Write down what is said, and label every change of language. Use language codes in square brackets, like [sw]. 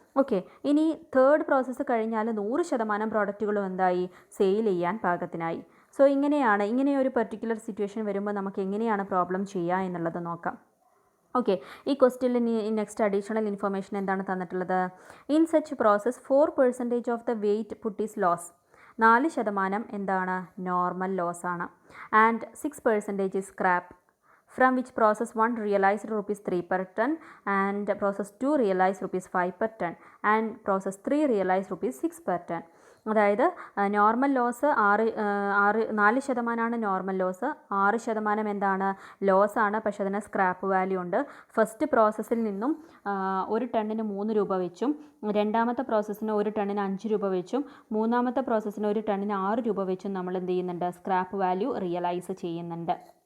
[ml] Okay, ഇനി third process കഴിഞ്ഞാൽ 100% പ്രോഡക്റ്റുകളും എന്തായി, സെയിൽ ചെയ്യാൻ പാകത്തിനായി. സോ ഇങ്ങനെ ഒരു പെർട്ടിക്കുലർ സിറ്റുവേഷൻ വരുമ്പോൾ നമുക്ക് എങ്ങനെയാണ് പ്രോബ്ലം ചെയ്യുക എന്നുള്ളത് നോക്കാം. ഓക്കെ, ഈ ക്വസ്റ്റ്യനിൽ നെക്സ്റ്റ് അഡീഷണൽ ഇൻഫർമേഷൻ എന്താണ് തന്നിട്ടുള്ളത്. [en] In such process 4% of the weight put is loss. [ml] 4% എന്താണ്, നോർമൽ ലോസ് ആണ്. [en] And 6% is scrap, from which process 1 realized ₹3 per ton and process 2 realized ₹5 per ton and process 3 realized ₹6 per ton. [ml] അതായത് normal loss 4% normal loss, 6% എന്താണ്, loss ആണ്. പക്ഷെ അതിന് scrap value ഉണ്ട്. First പ്രോസസ്സിൽ നിന്നും 1 ടണ്ണിന് ₹3 വെച്ചും, രണ്ടാമത്തെ പ്രോസസ്സിന് 1 ടണ്ണിന് ₹5 വെച്ചും, മൂന്നാമത്തെ പ്രോസസ്സിന് 1 ടണ്ണിന് ₹6 വെച്ചും നമ്മൾ എന്ത് ചെയ്യുന്നുണ്ട്, സ്ക്രാപ്പ് വാല്യൂ റിയലൈസ് ചെയ്യുന്നുണ്ട്.